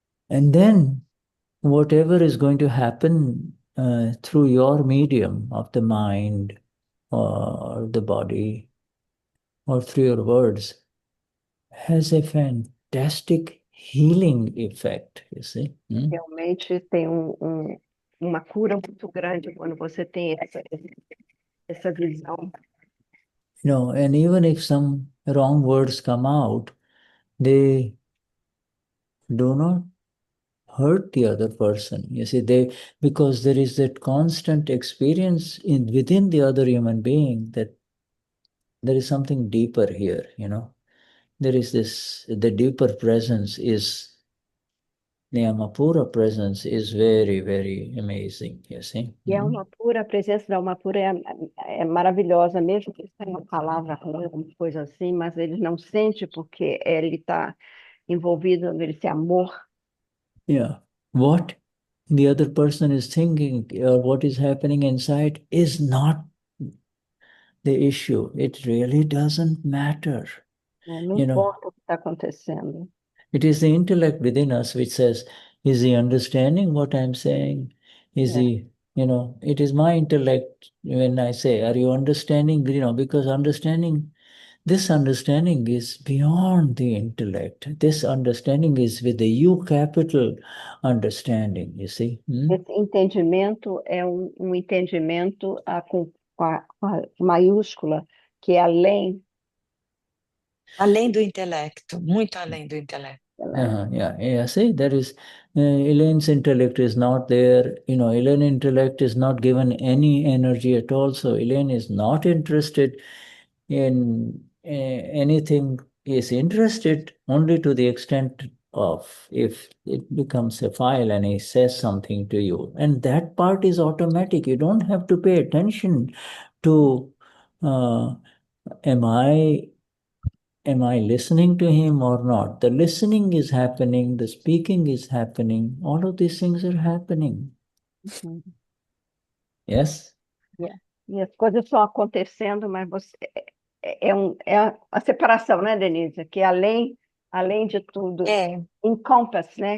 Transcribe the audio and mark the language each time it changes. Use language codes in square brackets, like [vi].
[en] And then whatever is going to happen through your medium of the mind or the body or through your words has a fantastic healing effect, you see. [pt] Realmente tem uma cura muito grande quando você tem essa visão. [en] And even if some wrong words come out, they do not hurt the other person. You see, because there is that constant experience within the other human being that there is something deeper here, There is the deeper presence is, the Amapura presence is very, very amazing, you see. [pt] E a presença da Amapura é maravilhosa, mesmo que tenha uma palavra ruim, alguma coisa assim, mas ele não sente porque ele está envolvido nesse amor. Yeah. [en] What the other person is thinking or what is happening inside is not the issue. It really doesn't matter. [pt] Não importa o que está acontecendo. [en] It is the intellect within us which says, is he understanding what I'm saying? Is he, it is my intellect when I say, are you understanding? Because understanding this understanding is beyond the intellect. This understanding is with the U capital understanding, you see. [pt] Esse entendimento é entendimento com a maiúscula, que é além. Além do intelecto, muito além do intelecto. Yeah. [en] See, that is, Helene's intellect is not there. Helene's intellect is not given any energy at all. So Helene is not interested in anything. Is interested only to the extent of if it becomes a file and he says something to you. And that part is automatic. You don't have to pay attention to, am I listening to him or not? The listening is happening, the speaking is happening, all of these things are happening. Yes? Yeah. [pt] E as coisas estão acontecendo, mas você é a separação, né, Denise? Que além de tudo, encompass, né?